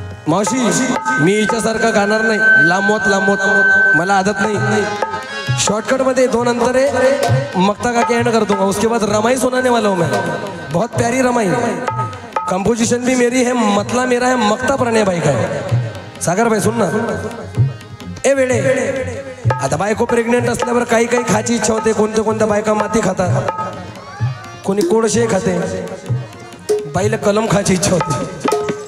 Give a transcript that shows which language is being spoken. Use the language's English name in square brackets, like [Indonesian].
[Marathi] मावशी, मी हिच्यासारखा गाणार नाही. लांबवत लांबवत मला आदत नाही. [Hindi] शॉर्टकट में 2 अंतर है, मक्ता का एंड कर दूंगा, उसके बाद रमाई सुनाने वाला हूँ मैं। बहुत प्यारी रमाई, कंपोजिशन भी मेरी है, मतला मेरा है, मक्ता प्रणय भाई का है। [Marathi] सागर [Hindi] भाई सुन ना, [Marathi] ए वेळे आता बायको प्रेग्नेंट असल्यावर काही काही खायची इच्छा होते, कोणत्या बायका माती खातात, कोणी कोळशे खाते, बाईला कलम खायची इच्छा होते।